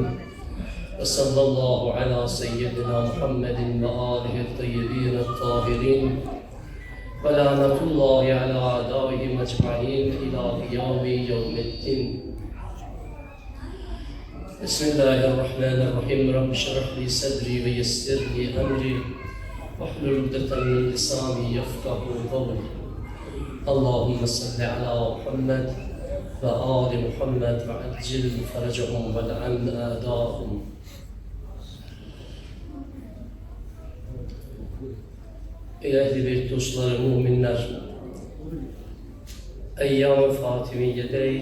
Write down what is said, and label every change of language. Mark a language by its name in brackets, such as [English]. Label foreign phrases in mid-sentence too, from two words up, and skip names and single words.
[Arabic] وصلى الله على سيدنا محمد وآله الطيبين الطاهرين. ولعنة الله على أعدائهم أجمعين إلى قيام يوم الدين. Bismillahirrahmanirrahim. رب اشرح لي صدري ويسر لي أمري. واحلل عقدة من لساني يفقهوا قولي. اللهم صل على محمد وآل محمد وعجل فرجهم والعن أعداءهم. [Turkish] Ey Ehl-i Beyt dostları, müminler, Eyyam-ı Fatimiye'deyiz.